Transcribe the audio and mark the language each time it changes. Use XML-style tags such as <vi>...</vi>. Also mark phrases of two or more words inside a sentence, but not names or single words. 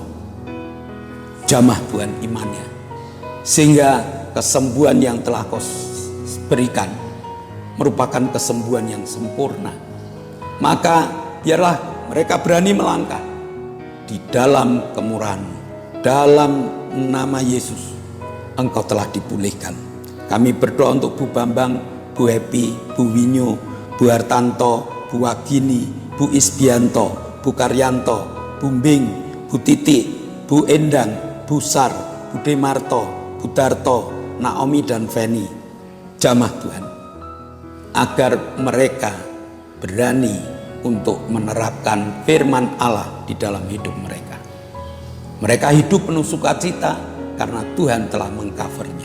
<id>Jamah Tuhan imannya, sehingga kesembuhan yang telah Kau berikan merupakan kesembuhan yang sempurna. Maka biarlah mereka berani melangkah, di dalam kemurahan, dalam nama Yesus, Engkau telah dipulihkan. Kami berdoa untuk Bu Bambang, Bu Happy, Bu Winyo, Bu Hartanto, Bu Wagini, Bu Isbianto, Bu Karyanto, Bu Mbing, Bu Titik, Bu Endang, Bu Sar, Bu Demarto, Bu Darto, Naomi dan Feni, jamaah Tuhan, agar mereka berani untuk menerapkan firman Allah di dalam hidup mereka. Mereka hidup penuh sukacita karena Tuhan telah mengcovernya.</id>